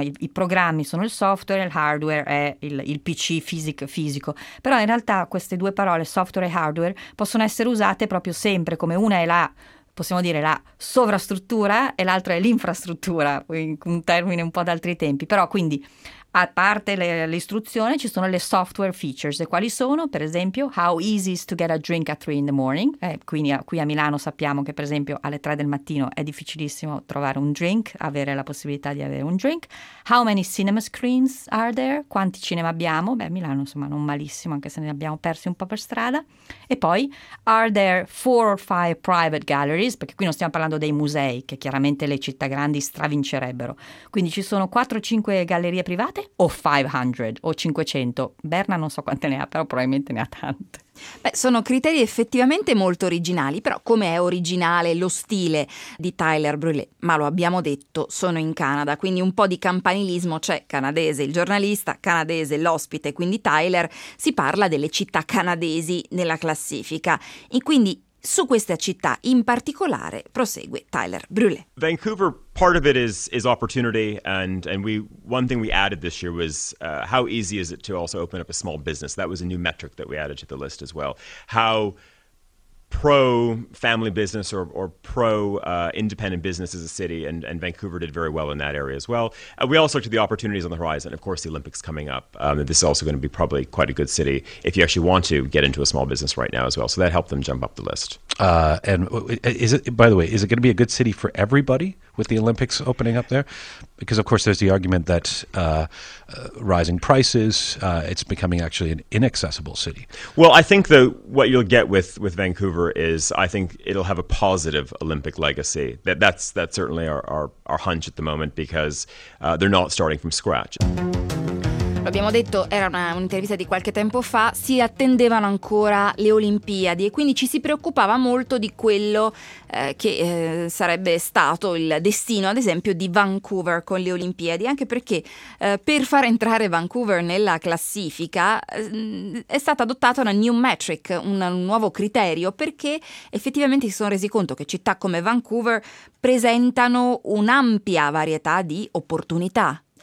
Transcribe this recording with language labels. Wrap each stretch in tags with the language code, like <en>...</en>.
<it>I programmi sono il software, il hardware è il PC fisico, però in realtà queste due parole, software e hardware, possono essere usate proprio sempre, come una è la, possiamo dire, la sovrastruttura e l'altra è l'infrastruttura, in un termine un po' d'altri tempi. Però quindi, a parte l'istruzione, ci sono le software features. E quali sono? Per esempio,</it> <en>how easy is to get a drink at 3 in the morning?</en> <it>Quindi qui a Milano sappiamo che, per esempio, alle 3 del mattino è difficilissimo trovare un drink, avere la possibilità di avere un drink.</it> <en>How many cinema screens are there?</en> <it>Quanti cinema abbiamo? Beh, Milano, insomma, non malissimo, anche se ne abbiamo persi un po' per strada. E poi,</it> <en>are there 4 or 5 private galleries?</en> <it>Perché qui non stiamo parlando dei musei, che chiaramente le città grandi stravincerebbero. Quindi ci sono 4 o 5 gallerie private? O 500 o 500. Berna non so quante ne ha, però probabilmente ne ha tante. Beh, sono criteri effettivamente molto originali, però come è originale lo stile di Tyler Brulé? Ma lo abbiamo detto, sono in Canada, quindi un po' di campanilismo c'è. Canadese il giornalista, canadese l'ospite, quindi Tyler si parla delle città canadesi nella classifica. E quindi Su questa città in particolare, prosegue Tyler Brulé.</it> <en>Vancouver, part of it is opportunity, and we one thing we added this year was how easy is it to also open up a small business? That was a new metric that we added to the list as well. How pro family business or pro independent business as a city, and Vancouver did very well in that area as well. We also looked at the opportunities on the horizon. Of course, the Olympics coming up. This is also going to be probably quite a good city if you actually want to get into a small business right now as well. So that helped them jump up the list. And is it, by the way, is it going to be a good city for everybody with the Olympics opening up there? Because of course, there's the argument that rising prices, it's becoming actually an inaccessible city. Well, I think the what you'll get with Vancouver is I think it'll have a positive Olympic legacy. That's certainly our hunch at the moment, because they're not starting from scratch.</en> <it>Lo abbiamo detto, era un'intervista di qualche tempo fa, si attendevano ancora le Olimpiadi e quindi ci si preoccupava molto di quello che sarebbe stato il destino, ad esempio, di Vancouver con le Olimpiadi, anche perché per far entrare Vancouver nella classifica è stata adottata una new metric, un nuovo criterio, perché effettivamente si sono resi conto che città come Vancouver presentano un'ampia varietà di opportunità.</it>